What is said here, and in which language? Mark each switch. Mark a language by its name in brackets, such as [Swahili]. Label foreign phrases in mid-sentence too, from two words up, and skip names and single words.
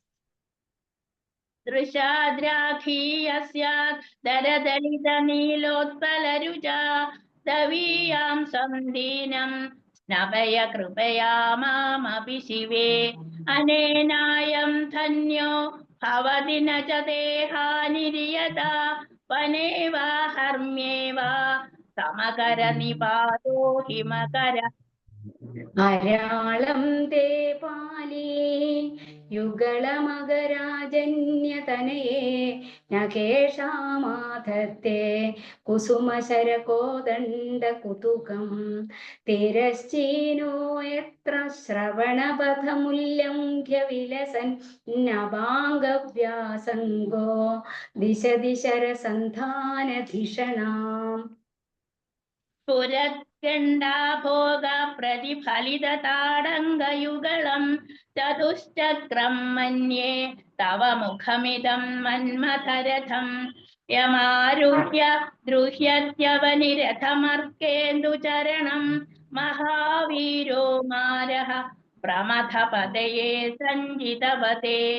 [Sanskrit] दृशाद्राखीयस्यात् दरदलितनीलोत्पलरुचा दवीयां सन्दीनं स्नपय कृपया मामपि शिवे अनेनायं धन्यो भवति न च देहानिर्यता वने वा हर्म्ये वा समकर निपातो हिमकर അരാളം തേ പാലി യുഗളമകരാജന്യതനയേ നഖേഷാമാധത്തെ കുസുമശരകോദണ്ഡകുതുകം തിരശ്ചീനോ യത്ര ശ്രവണപഥമുല്ലംഘ്യ വിലസൻ നഭാംഗവ്യാസംഗോ ദിശ ദിശരസന്ധാനധിഷണാം पुरत्कण्डाभोग प्रतिफलितताडङ्गयुगलं चतुश्चक्रं मन्ये तव मुखमिदं मन्मथरथं यमारुह्य द्रुह्यत्यवनिरथमर्केन्दुचरणं महावीरो मारः प्रमथपदये सञ्जितवते